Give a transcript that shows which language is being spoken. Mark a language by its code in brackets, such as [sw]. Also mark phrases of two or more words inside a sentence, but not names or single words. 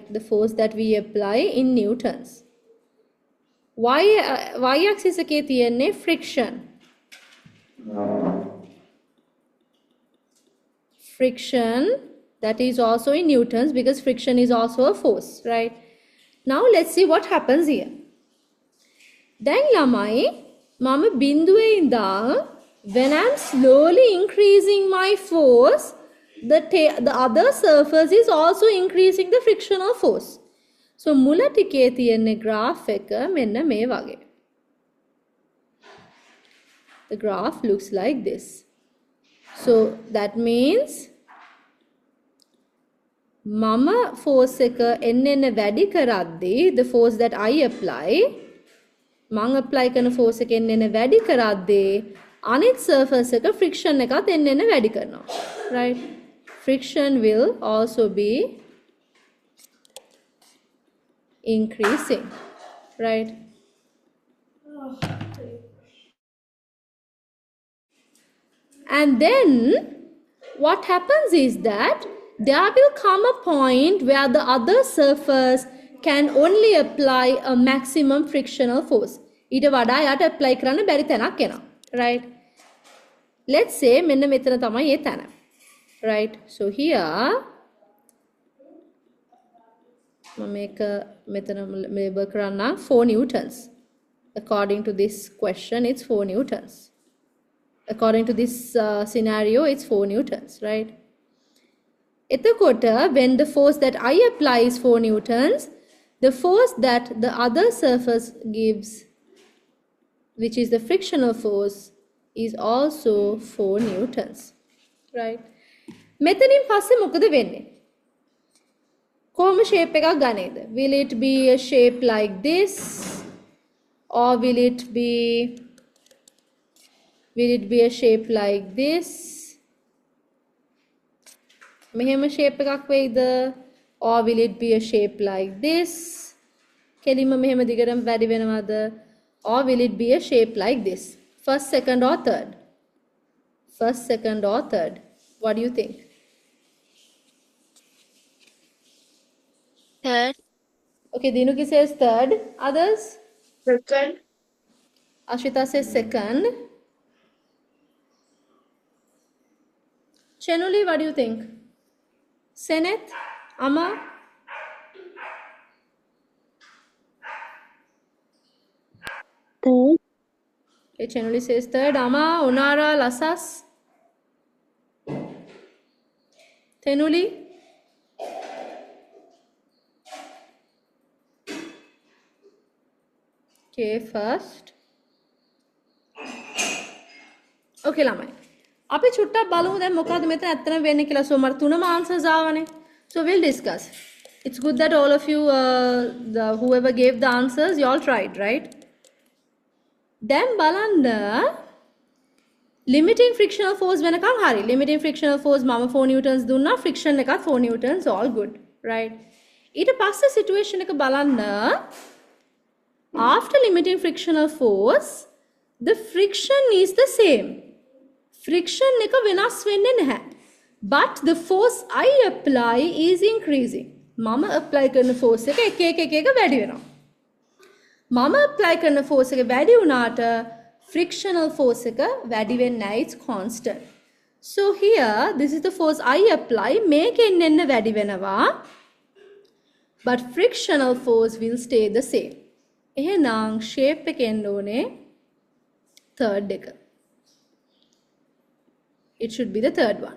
[en] The force that we apply in newtons. [si] Y-axis එකේ තියෙන්නේ friction. [en] Friction, that is also in newtons because friction is also a force, right? Now let's see what happens here. [si] දැන් ළමයි මම බිඳුවේ ඉඳන් [en] when I'm slowly increasing my force, the other surface is also increasing the frictional force. [si] So මුල ටිකේ තියෙන graph එක මෙන්න මේ වගේ. [en] The graph looks like this. So that means [si] මම force එක එන්න වැඩි කරද්දී, [en] the force that I apply, [si] මං apply කරන force එක එන්න වැඩි කරද්දී අනිත් surface එක friction එකත් එන්න වැඩි කරනවා, [en] right? friction will also be increasing, right? And then what happens is that there will come a point where the other surface can only apply a maximum frictional force. [si] ඊට වඩා යට apply කරන්න බැරි තැනක් එනවා. [en] Right? Let's say [si] මෙන්න මෙතන තමයි ඒ තැන. [en] Right? So here [si] මම මේක මෙතන label කරන්නම් 4 newtons. [en] According to this question, it's 4 newtons. According to this scenario, it's 4 newtons, right? එතකොට, when the force that I apply is 4 newtons, the force that the other surface gives, which is the frictional force, is also 4 newtons, right? [si] මෙතනින් පස්සේ මොකද වෙන්නේ? කොහොම shape එකක් ගන්නේද? [en] Will it be a shape like this, or will it be a shape like this? [si] මෙහෙම shape එකක් වෙයිද? [en] Or will it be a shape like this? [si] කෙලින්ම මෙහෙම දිගටම වැඩි වෙනවද? [en] Or will it be a shape like this? First, second or third? First, second or third? What do you think? Third. Okay, Dinuki says third. Others? Second. Ashita says second. Chenuli, what do you think? Seneth? Amma? Third. Okay, Chenuli says third. Amma, Onara, Lasas? Tenuli? Okay, first. Okay, ළමයි. [si] අපි චුට්ටක් බලමු දැන් මොකද්ද මෙතන ඇත්තම වෙන්නේ කියලා. So මට තුනම answers ආවනේ. [en] So we'll discuss. It's good that all of you whoever gave the answers you all tried, right? [si] දැන් බලන්න [en] limiting frictional force [si] වෙනකන් හරි. [en] Limiting frictional force [si] මම 4 newtons දුන්නා. friction එකත් 4 newtons, [en] all good, right? [si] ඊට පස්සේ situation එක බලන්න. [en] After limiting frictional force, the friction is the same. [si] Friction එක වෙනස් වෙන්නේ නැහැ. [en] But the force I apply is increasing. [si] මම apply කරන force එක එක වැඩි වෙනවා. මම apply කරන force එක වැඩි වුණාට [en] frictional force [si] එක වැඩි වෙන්නේ නැහැ. [en] It's constant. So here, this is the force I apply. [si] මේකෙන් එන්න වැඩි වෙනවා. [en] But frictional force will stay the same. [si] එහෙනම් shape එක එන්න ඕනේ third එක. [en] It should be the third one.